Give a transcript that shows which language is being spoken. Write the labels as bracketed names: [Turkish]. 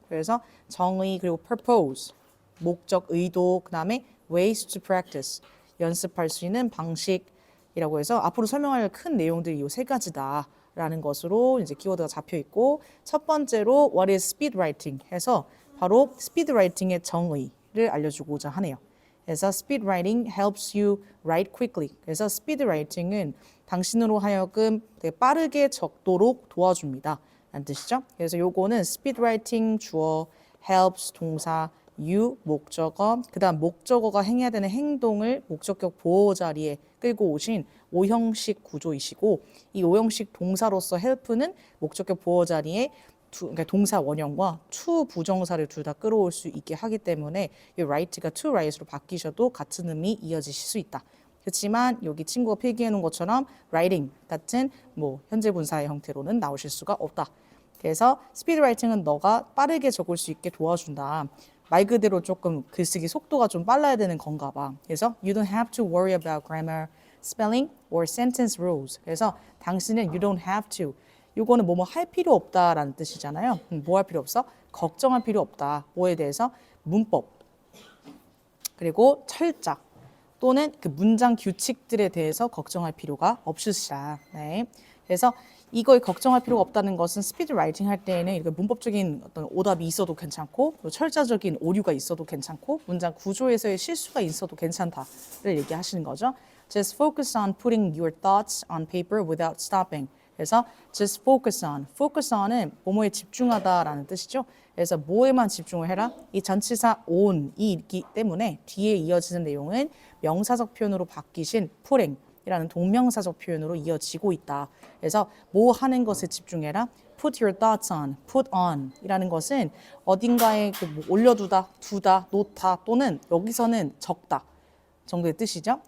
[Korean] 그래서 정의 그리고 purpose 목적 의도 그다음에 [English] ways to practice [Korean] 연습할 수 있는 방식이라고 해서 앞으로 설명할 큰 내용들이 이 세 가지다라는 것으로 이제 키워드가 잡혀 있고 첫 번째로 [English] what is speed writing [Korean] 해서 바로 speed writing의 정의를 알려주고자 하네요. [English] 그래서 speed writing helps you write quickly. [Korean] 그래서 speed writing은 당신으로 하여금 되게 빠르게 적도록 도와줍니다. 라는 뜻이죠. 그래서 요거는 speed writing 주어, helps 동사, you 목적어, 그다음 목적어가 행해야 되는 행동을 목적격 보호 자리에 끌고 오신 오형식 구조이시고 이 오형식 동사로서 help는 목적격 보호 자리에 그러니까 동사 원형과 to 부정사를 둘 다 끌어올 수 있게 하기 때문에 이 write가 to write로 바뀌셔도 같은 의미 이어지실 수 있다. 그렇지만 여기 친구가 필기해 놓은 것처럼 writing 같은 뭐 현재 분사의 형태로는 나오실 수가 없다. 그래서 스피드 라이팅은 너가 빠르게 적을 수 있게 도와준다. 말 그대로 조금 글쓰기 속도가 좀 빨라야 되는 건가 봐. [English] 그래서 you don't have to worry about grammar, spelling or sentence rules. [Korean] 그래서 당신은 [English] you don't have to. [Korean] 이거는 뭐뭐 할 필요 없다라는 뜻이잖아요. 뭐 할 필요 없어? 걱정할 필요 없다. 뭐에 대해서? 문법. 그리고 철자. 또는 그 문장 규칙들에 대해서 걱정할 필요가 없으시다. 네. 그래서 이걸 걱정할 필요가 없다는 것은 스피드 라이팅 할 때에는 이렇게 문법적인 어떤 오답이 있어도 괜찮고 철자적인 오류가 있어도 괜찮고 문장 구조에서의 실수가 있어도 괜찮다를 얘기하시는 거죠. [English] Just focus on putting your thoughts on paper without stopping. [Korean] 그래서 just focus on은 뭐뭐에 집중하다라는 뜻이죠. 그래서 뭐에만 집중을 해라. 이 전치사 on이 있기 때문에 뒤에 이어지는 내용은 명사적 표현으로 바뀌신 putting이라는 동명사적 표현으로 이어지고 있다. 그래서 뭐 하는 것에 집중해라. [English] Put your thoughts on, put on [Korean] 이라는 것은 어딘가에 뭐 올려두다, 두다, 놓다 또는 여기서는 적다. 정도의 뜻이죠.